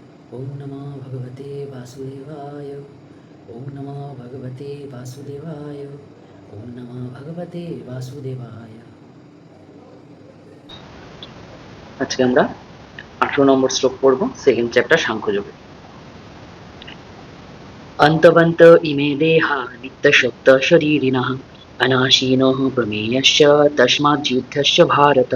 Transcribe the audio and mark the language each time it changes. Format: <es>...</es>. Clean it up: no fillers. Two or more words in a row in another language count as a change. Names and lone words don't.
<sa>ओम नमो भगवते वासुदेवाय। ओम नमो भगवते वासुदेवाय। ओम नमो भगवते वासुदेवाय।</sa> <bn>আজকে আমরা 18 নম্বর শ্লোক পড়ব,</bn> <en>second chapter</en> <bn>সাংখ্যযোগে।</bn> <sa>অন্তবন্ত ইমে দেহা নিত্যশব্দ শরীরিণঃ অনাশীনঃ প্রমেয়শ্চ তস্মাজ্যুদ্ধস্য ভারত।</sa>